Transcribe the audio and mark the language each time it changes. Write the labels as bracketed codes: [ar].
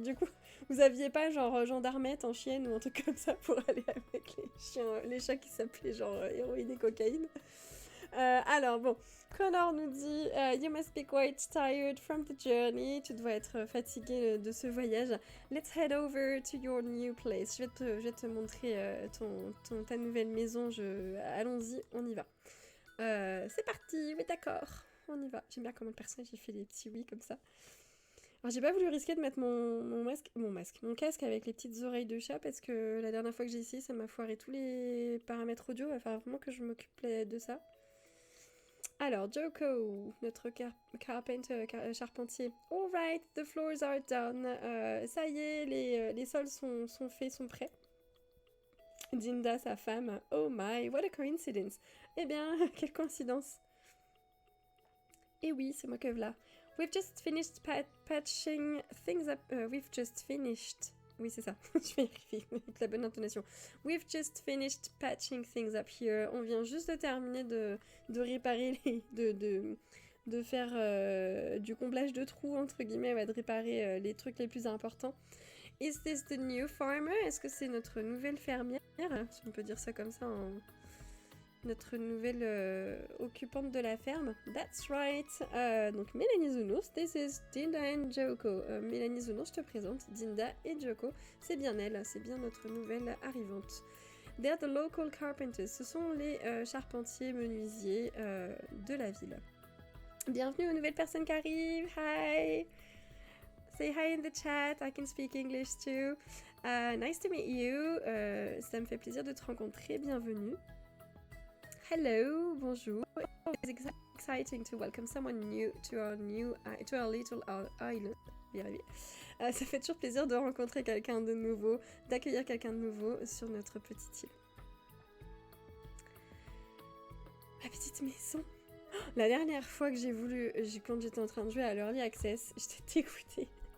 [fr] Du coup, vous aviez pas genre gendarmette en chienne ou un truc comme ça pour aller avec les chats qui s'appelaient genre héroïne et cocaïne. Alors bon, Connor nous dit [en] You must be quite tired from the journey. [fr] Tu dois être fatigué de ce voyage. [en] Let's head over to your new place. [fr] Je vais te montrer ta nouvelle maison. Allons-y, on y va. C'est parti, oui d'accord, on y va. J'aime bien comment le personnage il fait des petits oui comme ça. Alors j'ai pas voulu risquer de mettre mon casque avec les petites oreilles de chat parce que la dernière fois que j'ai essayé ça m'a foiré tous les paramètres audio. Il va falloir vraiment que je m'occupe de ça. Alors Joko, notre charpentier. [en] Alright, the floors are done. [fr] Ça y est, les sols sont faits, sont prêts. Dinda, sa femme. [en] Oh my, what a coincidence. [fr] Eh bien, quelle coïncidence. Et oui, c'est moi que voilà. [en] We've just finished patching things up. We've just finished. [fr] Oui, c'est ça. Je vais y arriver avec la bonne intonation. [en] We've just finished patching things up here. [fr] On vient juste de terminer de réparer de faire du comblage de trous, entre guillemets, ouais, de réparer les trucs les plus importants. [en] Is this the new farmer? [fr] Est-ce que c'est notre nouvelle fermière? Si on peut dire ça comme ça, notre nouvelle occupante de la ferme. [en] That's right. [fr] Donc Mélanie Zounours, [en] this is Dinda and Joko. [fr] Mélanie Zounours, je te présente Dinda et Joko. C'est bien elle, c'est bien notre nouvelle arrivante. [en] They're the local carpenters. [fr] Ce sont les charpentiers menuisiers de la ville. Bienvenue aux nouvelles personnes qui arrivent. [en] Hi. Say hi in the chat, I can speak English too. Nice to meet you. [fr] Ça me fait plaisir de te rencontrer, bienvenue. [en] Hello, bonjour. It's exciting to welcome someone new to our little island. [fr] Ça fait toujours plaisir de rencontrer quelqu'un de nouveau, d'accueillir quelqu'un de nouveau sur notre petite île. la petite maison. La dernière fois que quand j'étais en train de jouer à l'Early Access, j'étais dégoûtée.